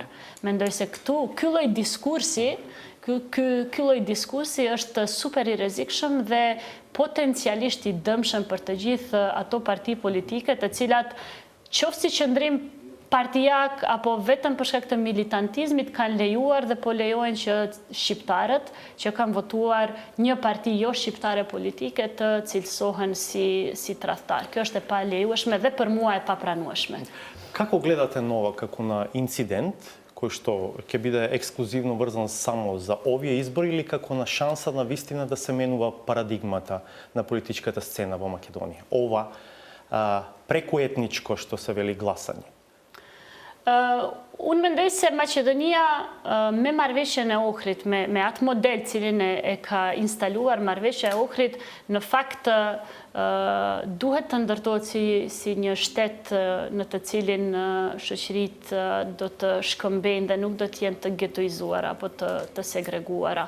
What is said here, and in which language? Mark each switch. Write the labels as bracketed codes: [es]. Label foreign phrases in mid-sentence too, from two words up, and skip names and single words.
[sq] Mendoj se ky lloj diskursi Ky lloj diskursi është super i rrezikshëm dhe potencialisht i dëmshëm për të gjithë ato parti politike të cilat qoftë si qëndrim partijak apo vetëm për shkak të militantizmit kanë lejuar dhe po lejojnë që shqiptarët që kanë votuar një parti jo shqiptare politike të cilësohen si tradhtar. Kjo është e pa lejueshme dhe për mua e papranueshme. [mk] Како гледате нова како на инцидент кој што ќе биде ексклузивно врзан само за овие избори или како на шанса на вистина да се менува парадигмата на политичката сцена во Македонија? Ова прекуетничко што се вели гласање. [sq] Unë mendoj se Maqedonia me marrëveshjen e Ohrit, me atë model cilin e ka instaluar marrëveshja e Ohrit, në fakt duhet të ndërtohet si një shtet në të cilin shoqëritë do të shkëmbejnë dhe nuk do të jenë të getoizuara apo të segreguara.